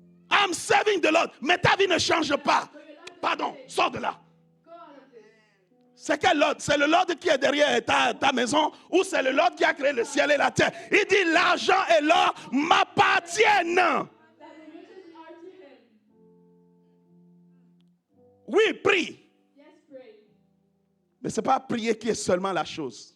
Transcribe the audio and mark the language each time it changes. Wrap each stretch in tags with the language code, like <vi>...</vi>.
<en>I'm serving the Lord.</en> <fr>Mais ta vie ne change pas. Pardon, sors de là.</fr> <en>Go out of this.</en> <fr>C'est quel Lord? C'est le Lord qui est derrière ta maison ou c'est le Lord qui a créé le ciel et la terre? Il dit, l'argent et l'or m'appartiennent.</fr> <en>That the riches are to him.</en> <fr>Oui, prie.</fr> <en>Yes, pray.</en> <fr>Mais ce n'est pas prier qui est seulement la chose.</fr>